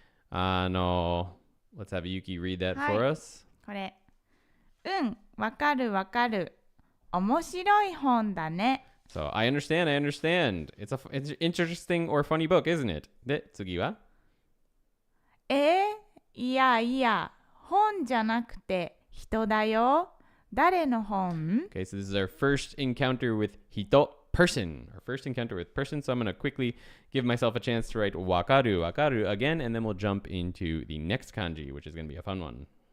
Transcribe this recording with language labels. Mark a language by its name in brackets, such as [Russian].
[English] Let's have Yuki read that for us. [Japanese] これ。わかるわかる。面白い本だね。 [English] So, I understand. It's an interesting or funny book, isn't it? [Japanese] で、次は？いやいや、本じゃなくて人だよ。誰の本？ [English] Okay, so this is our first encounter with hito, person. Our first encounter with person. So I'm going to quickly give myself a chance to write wakaru again, and then we'll jump into the next kanji, which is going to be a fun one.